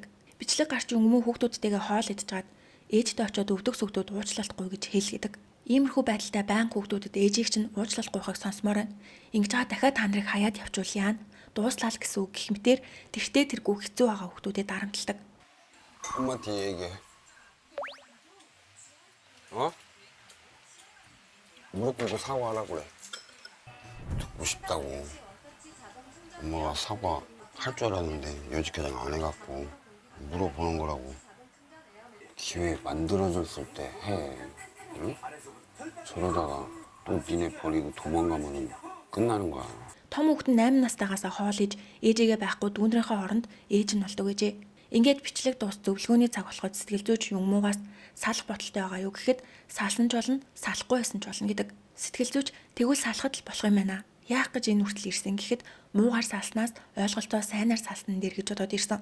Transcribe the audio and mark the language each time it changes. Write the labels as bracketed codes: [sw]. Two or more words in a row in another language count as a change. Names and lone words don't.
[mn] Бичлэг гарч Юнгмүү хүүхдүүдтэйгээ хоол идэж гад ээжтэй очиод өвдөг сүгдүүд уучлалт гуй гэж хэл гэдэг. Иймэрхүү байдалтай байнга хүүхдүүдэд ээжийг чинь уучлалт гуйхыг сонсомоор байна. Ингэж байгаа дахиад та нарыг хаяад явуул яана. Дууслаа л гэсэн үг гэх мэтээр тэртээ тэргүй хэцүү байгаа хүүхдүүдэд дарамтлагдаг. [ko] 엄마한테 얘기해. 어? 무릎 꿇고 사과하라고 그래. 듣고 싶다고. 엄마가 사과할 줄 알았는데 여지까지 안 해갖고 물어보는 거라고. 기회 만들어줬을 때 해. 응? 저러다가 또 니네 버리고 도망가면 끝나는 거야. [mn] Том хүүхэд нь 8 настайгаас хоол иж ээжигээ байхгүй дүүнрийнхээ оронд ээж нь болдог гэжээ. Ингээд бичлэг дуус зөвлөгөөний цаг болоход сэтгэл зүйч Юнгмуугаас салах бодолтой байгаа юу гэхэд салсан ч болно, салахгүй байсан ч болно гэдэг. Сэтгэл зүйч тэгвэл салахад л болох юм байна. Яах гэж энэ хүртэл ирсэн гэхэд муугаар салснаас ойлголтоо сайнаар салсан нэр гэж бодоод ирсэн.